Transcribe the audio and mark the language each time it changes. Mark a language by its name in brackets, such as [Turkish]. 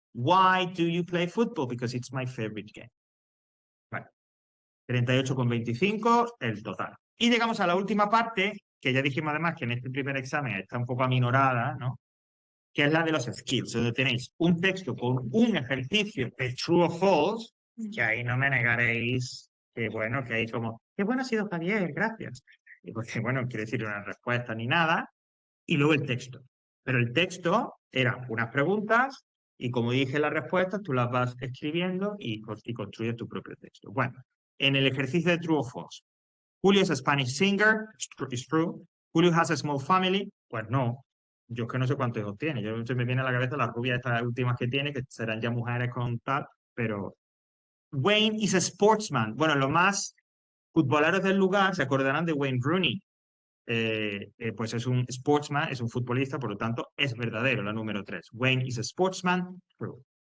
[English] Why do you play football? Because it's my favorite game. [Spanish] Vale. 38,25 el total. Y llegamos a la última parte, que ya dijimos además que en este primer examen está un poco aminorada, ¿no? Que es la de los skills, donde tenéis un texto con un ejercicio de true o false, que ahí no me negaréis que bueno, que ahí como, qué bueno ha sido Javier, gracias. Y porque bueno, quiere decir una respuesta ni nada, y luego el texto. Pero el texto eran unas preguntas y como dije las respuestas, tú las vas escribiendo y construyes tu propio texto. Bueno, en el ejercicio de true o false, Julio es [English] a Spanish singer, it's true. Julio has a small family, [Spanish] pues no. Yo es que no sé cuántos hijos tiene. Yo se me viene a la cabeza las rubias estas últimas que tiene, que serán ya mujeres con tal, pero [English] Wayne is a sportsman. [Spanish] Bueno, los más futboleros del lugar se acordarán de Wayne Rooney. Pues es un sportsman, es un futbolista, por lo tanto es verdadero, la número 3. [English] Wayne is a sportsman, true.